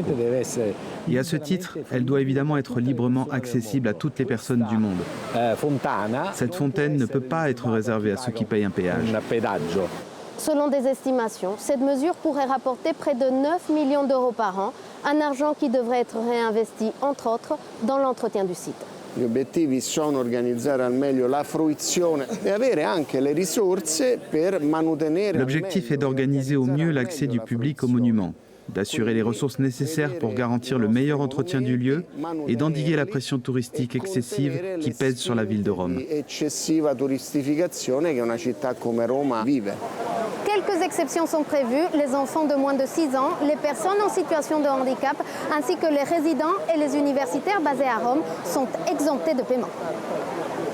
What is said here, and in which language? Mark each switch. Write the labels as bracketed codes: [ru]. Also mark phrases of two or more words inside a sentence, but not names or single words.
[fr] Et à ce titre, elle doit évidemment être librement accessible à toutes les personnes du monde. Cette fontaine ne peut pas être réservée à ceux qui payent un péage. Selon des estimations, cette mesure pourrait rapporter près de 9 millions d'euros par an, un argent qui devrait être réinvesti, entre autres, dans l'entretien du site. [it] Gli obiettivi sono organizzare al meglio la fruizione e avere anche le risorse per manutenere. [fr] L'objectif est d'organiser au mieux l'accès du public au monument, d'assurer les ressources nécessaires pour garantir le meilleur entretien du lieu et d'endiguer la pression touristique excessive qui pèse sur la ville de Rome. [it] Eccessiva turistificazione che una città come Roma vive. [fr] Quelques exceptions sont prévues, les enfants de moins de 6 ans, les personnes en situation de handicap, ainsi que les résidents et les universitaires basés à Rome sont exemptés de paiement.